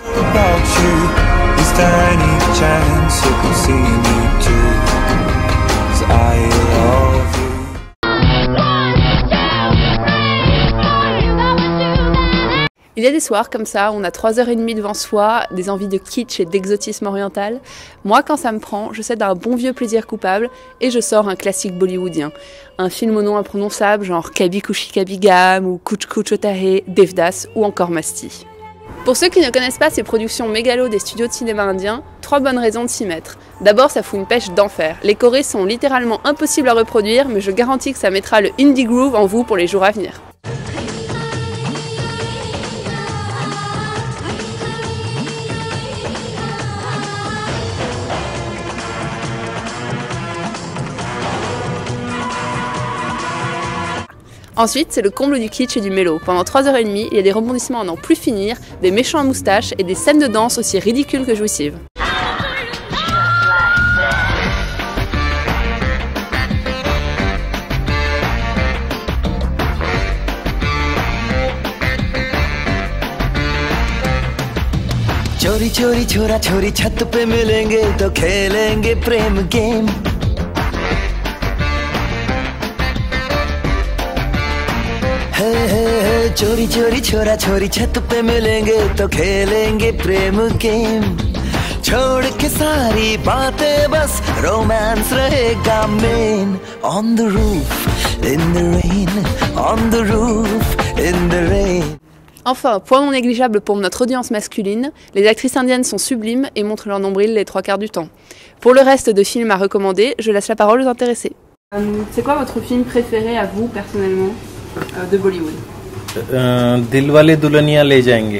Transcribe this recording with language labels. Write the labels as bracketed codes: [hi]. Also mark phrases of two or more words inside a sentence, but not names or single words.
[fr] Il y a des soirs comme ça, on a 3h30 devant soi, des envies de kitsch et d'exotisme oriental. Moi, quand ça me prend, je cède à un bon vieux plaisir coupable et je sors un classique bollywoodien. Un film au nom imprononçable, genre Kabhi Khushi Kabhie Gham ou Kuch Kuch Hota Hai, Devdas ou encore Masti. Pour ceux qui ne connaissent pas ces productions mégalo des studios de cinéma indiens, 3 bonnes raisons de s'y mettre. D'abord, ça fout une pêche d'enfer. Les chorés sont littéralement impossibles à reproduire, mais je garantis que ça mettra le [en] indie groove [fr] en vous pour les jours à venir. Ensuite, c'est le comble du kitsch et du mélo. Pendant 3h30, il y a des rebondissements à n'en plus finir, des méchants à moustache et des scènes de danse aussi ridicules que jouissives. [hi] चोरी चोरी छोरा छोरी छत पे मिलेंगे तो खेलेंगे प्रेम गेम चोरी चोरी छोरा छोरी छत पे मिलेंगे तो खेलेंगे प्रेम गेम छोड़ के सारी बातें बस रोमांस रहेगा मेन [en] on the roof in the rain on the roof in the rain. [fr] Enfin, point non négligeable pour notre audience masculine, les actrices indiennes sont sublimes et montrent leur nombril les 3 quarts du temps. Pour le reste de films à recommander, je laisse la parole aux intéressés. C'est quoi votre film préféré à vous, personnellement, de Bollywood? Dilwale Dulhaniya Le Jayenge.